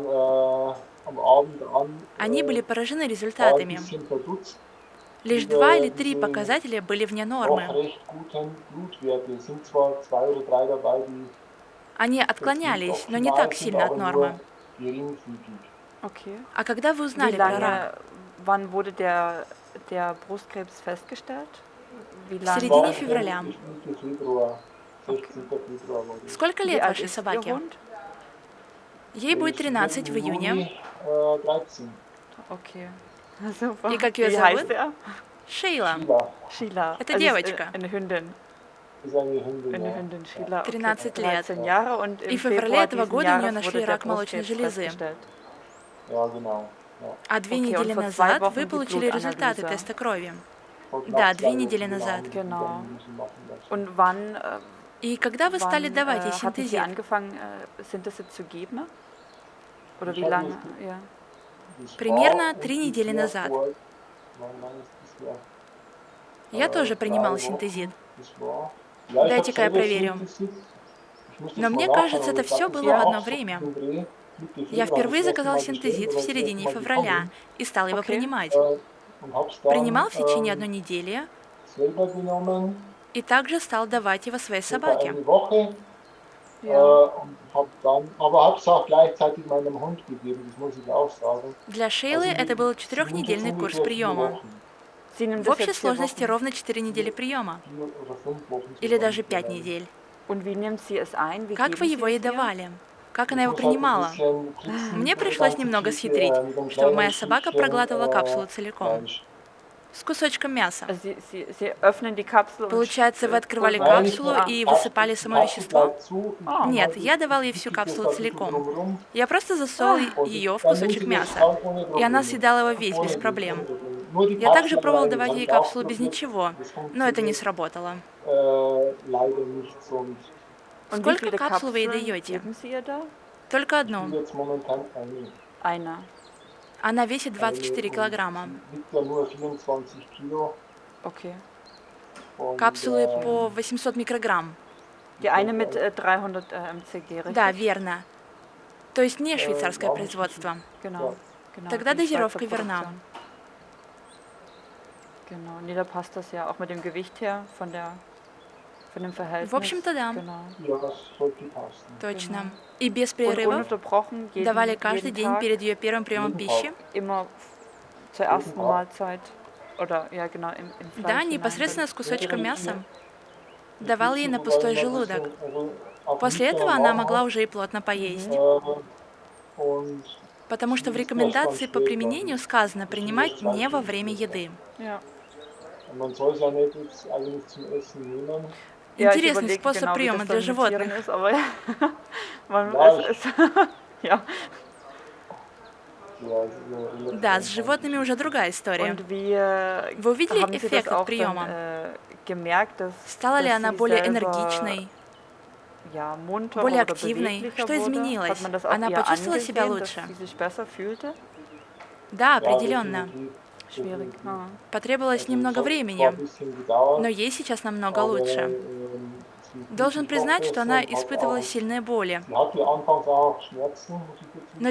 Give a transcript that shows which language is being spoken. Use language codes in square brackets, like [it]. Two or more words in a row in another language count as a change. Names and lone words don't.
[ru] Они были поражены результатами. Лишь 2 или 3 показателя были вне нормы. Они отклонялись, но не так сильно от нормы. Okay. А когда вы [de] Wie [ru] узнали про рак? [de] wann wurde der Brustkrebs festgestellt? Wie [ru] В [de] lange? [ru] середине февраля. [de] Wie [ru] Сколько лет [de] alt [ru] вашей [de] ist Ihr [ru] собаке? [de] Hund? [ru] Ей будет 13 в июне. [de] Okay. Super. [ru] И как ее [de] Wie heißt [ru] зовут? [de] er? [ru] Шейла. [de] Sheila. [ru] Это [de] Also es ist [ru] девочка. [de] eine Hündin. Eine Hündin, Sheila. Okay. [ru] 13 лет. [de] 13 Jahre und [ru] И [de] im [ru] в феврале [de] Februar [ru] этого [de] diesen [ru] года у нее [de] Jahres [ru] нашли [de] wurde der [ru] рак молочной [de] Brustkrebs [ru] железы. [de] festgestellt. [ru] А 2 [de] Okay, [ru] недели [de] und vor 2 [ru] назад вы [de] Wochen die [ru] получили результаты [de] Blutanalyse. [ru] теста крови. Да, 2 недели назад. [de] Genau. Und wann, [ru] И когда вы стали [de] wann [ru] давать ей [de] hatten Sie [ru] синтезит? [de] angefangen, Synthesit zu geben? Oder wie lange? Ja. [ru] Примерно 3 недели назад. Я тоже принимал синтезит. Дайте-ка я проверю. Но мне кажется, это все было в одно время. Я впервые заказал синтезит в середине февраля и стал его [de] Okay. [ru] принимать. Принимал в течение 1 недели и также стал давать его своей собаке. [de] Ja. [ru] Для Шейлы это был 4-недельный курс приема. [de] Sie nimmt [ru] В [de] das [ru] общей [de] jetzt 4 [ru] сложности [de] Wochen. [ru] ровно 4 недели приема. Или даже 5 недель. [de] Und wie nimmt sie es ein? Wie [ru] Как [de] geben [ru] вы [de] Sie [ru] его [de] es [ru] ей [de] ihr? [ru] давали? Как она его принимала? Мне пришлось немного схитрить, чтобы моя собака проглатывала капсулу целиком. С кусочком мяса. [de] Also Sie öffnen die Kapsel und [ru] Получается, вы открывали [de] pulverisieren- [ru] капсулу и высыпали само вещество? Нет, я давал ей всю капсулу целиком. Я просто засовывал ее в кусочек мяса, и она съедала его весь без проблем. Я также пробовал давать ей капсулу без ничего, но это не сработало. [de] Und wie [ru] Сколько [de] viele [ru] капсул вы ей [de] Kapseln [ru] даете? [de] geben Sie ihr da? [ru] Только одну. [de] Eine. [ru] Она весит 24 килограмма. [de] Okay. [ru] Капсулы по 800 микрограмм. [de] Die eine mit 300 mcg, richtig? [ru] Да, верно. То есть не швейцарское производство. [de] Genau. Genau. [ru] Тогда [de] die [ru] дозировка [de] Schweizer [ru] верна. [de] Produktion. Genau. Nee, da passt das ja auch mit dem Gewicht her von der Von dem [ru] В [de] Verhältnis. [ru] общем-то, да, [de] Genau. Ja, das sollte passen. [ru] точно. И без [de] Und [ru] перерывов [de] ununterbrochen [ru] давали [de] jeden [ru] каждый день [de] Tag [ru] перед ее первым приемом [de] Jeden [ru] пищи. [de] Tag. immer zur ersten Tag? Mahlzeit oder ja genau in [ru] Да, [de] Fleisch hinein. [ru] непосредственно с кусочком [de] Ja, [ru] мяса. [de] die [ru] Давал ей [de] Pizza [ru] на [de] sogar [ru] пустой [de] immer ein [ru] желудок. [de] bisschen, also auch [ru] После этого [de] nüchterner [ru] она [de] Magen [ru] могла [de] hat. [ru] уже и плотно поесть. [de] Und [ru] Потому что в [de] sie isst erst dann [ru] рекомендации по [de] später. [ru] применению сказано [de] Das ist [ru] принимать [de] erst [ru] не [de] 2 [ru] во [de] Stunden [ru] время [de] später. [ru] еды. [de] Ja. Und man soll es ja nicht jetzt eigentlich zum Essen nehmen. Ja, ich [ru] Интересный [de] überlege [ru] способ [de] genau, wie [ru] приема [de] das [ru] для [de] dann mit Tieren [ru] животных. [de] ist, aber man, Ja, es ja. Ja, es ist ja relativ [ru] Да, с [de] einfach. [ru] животными уже другая история. [de] Und wie [ru] Вы увидели [de] haben Sie das [ru] эффект от [de] auch dann [ru] приема? [de] gemerkt, dass, [ru] Стала ли [de] dass [ru] она [de] Sie [ru] более [de] selber [ru] энергичной, [de] ja, munterer [ru] более [de] oder [ru] активной? [de] beweglicher [ru] Что [de] wurde? [ru] изменилось? [de] Hat man das auch [ru] Она [de] ihr [ru] почувствовала себя [de] angesehen, dass [ru] лучше? [de] sie sich besser fühlte? [ru] Да, [de] Ja, [ru] определенно. [de] definitiv. Schwierig. Definitiv. Ah. [ru] Потребовалось [de] Also es [ru] немного [de] hat zwar [ru] времени, [de] ein bisschen gedauert, [ru] но ей сейчас намного [de] aber [ru] лучше. [de] sie fühlt [ru] Должен [de] sich doch [ru] признать, что [de] besser [ru] она [de] und hat [ru] испытывала [de] auch, [ru] сильные боли. [de] sie hatte anfangs auch Schmerzen, muss ich dazu [ru] Но